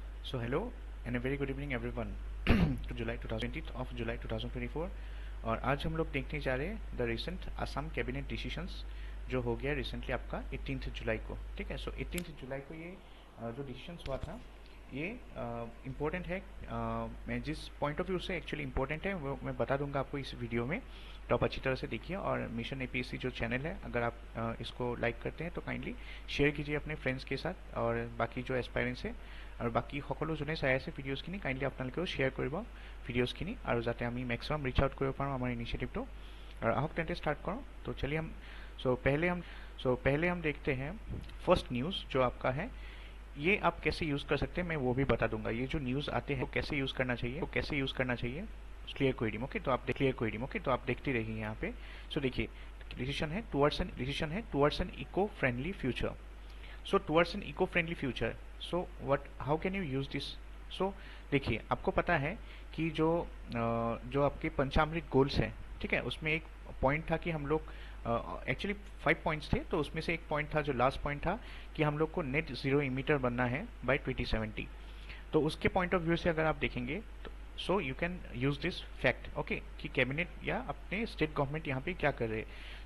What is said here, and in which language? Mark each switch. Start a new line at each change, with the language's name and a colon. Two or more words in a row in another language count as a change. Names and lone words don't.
English: So hello and a very good evening everyone to July 2020 of July 2024।
Hindi: और आज हम लोग देखने जा रहे हैं
English: the recent Assam cabinet decisions
Hindi: जो हो गया रिसेंटली आपका 18 जुलाई को। ठीक है, सो 18 जुलाई को ये जो डिसीशंस हुआ था ये इम्पोर्टेंट है। मैं जिस
English: point of view
Hindi: से एक्चुअली इम्पोर्टेंट है वो मैं बता दूंगा आपको इस वीडियो में, तो आप अच्छी तरह से देखिए। और मिशन एपीएससी जो चैनल है, अगर आप इसको लाइक करते हैं तो काइंडली शेयर कीजिए अपने फ्रेंड्स के साथ, और बाकी जो एस्पायरेंट्स है और बाकी
Assamese: সকলো যোনে চাই আছে ভিডিঅ'ছখিনি কাইণ্ডলি আপোনালোকেও শ্বেয়াৰ কৰিব ভিডিঅ'ছখিনি, আৰু যাতে আমি মেক্সিমাম ৰিচ আউট কৰিব পাৰোঁ আমাৰ ইনিচিয়েটিভটো।
Hindi: और
Assamese: আহক তেন্তে
Hindi: स्टार्ट करो। तो चलिए हम पहले हम देखते हैं फर्स्ट न्यूज़ जो आपका है। ये आप कैसे यूज़ कर सकते हैं मैं वो भी बता दूंगा। ये जो न्यूज़ आते हैं वो कैसे यूज़ करना चाहिए
English: clear coding.
Hindi: ओके, तो आप देखते रहिए यहाँ पे। सो देखिए, डिसीजन है
English: towards an eco friendly future. so towards an eco friendly future, so what how can you use this.
Hindi: सो देखिए, आपको पता है कि जो आपके पंचामृत गोल्स हैं, ठीक है, उसमें एक पॉइंट था कि हम लोग एक्चुअली 5 पॉइंट्स थे, तो उसमें से एक पॉइंट था जो लास्ट पॉइंट था कि हम लोग को
English: net zero emitter
Hindi: बनना है बाय 2070। तो उसके
English: point of view
Hindi: से अगर आप देखेंगे तो
English: so you can use this fact,
Hindi: ओके, कि कैबिनेट या अपने
English: state government
Hindi: यहाँ पे क्या कर रहे हैं।